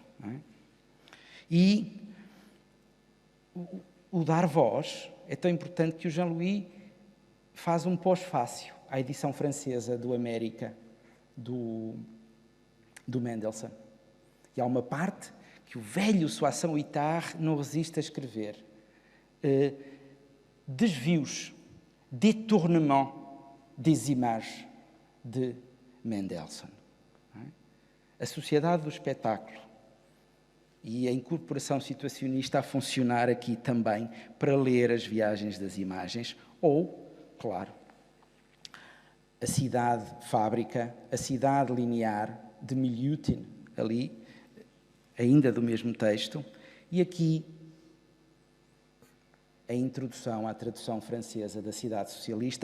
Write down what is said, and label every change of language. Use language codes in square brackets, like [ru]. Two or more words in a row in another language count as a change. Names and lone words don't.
[pt] E o dar voz é tão importante que o Jean-Louis faz um pós-fácio à edição francesa do América, do Mendelssohn. E há uma parte que o velho Soissons Itard não resiste a escrever. Desvios, [fr] détournement des images de Mendelssohn. [pt] A sociedade do espetáculo e a incorporação situacionista a funcionar aqui também para ler as viagens das imagens ou, claro, a cidade-fábrica, a cidade linear de Miliutin, ali, ainda do mesmo texto, e aqui a introdução à tradução francesa da cidade socialista.